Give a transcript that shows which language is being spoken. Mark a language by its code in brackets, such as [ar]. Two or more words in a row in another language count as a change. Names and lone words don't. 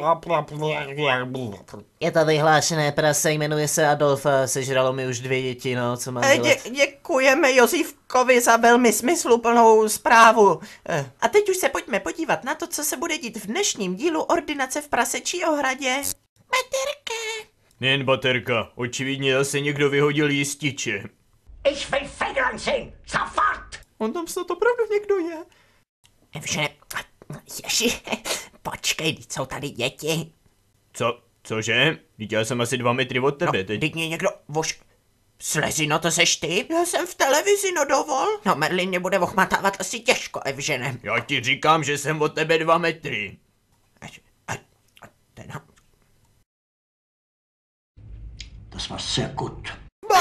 [cs] Je to vyhlášené prase, jmenuje se Adolf a sežralo mi už 2 děti, no, co mám dělat? Děkujeme Josífkovi za velmi smysluplnou zprávu. A teď už se pojďme podívat na to, co se bude dít v dnešním dílu Ordinace v prasečí ohradě. Baterka. Nejen baterka, očividně zase někdo vyhodil jističe. [de] Ich will Federn sehen, sofort! [cs] On tam snad opravdu někdo je. Evžene, ježi, počkej, teď jsou tady děti. Cože? Vždyť já jsem asi 2 metry od tebe, teď. Teď mě někdo Slezino, to seš ty? Já jsem v televizi, no dovol. No Merlin mě bude ochmatávat asi těžko, Evžene. Já ti říkám, že jsem od tebe 2 metry. [de] Das war sehr gut.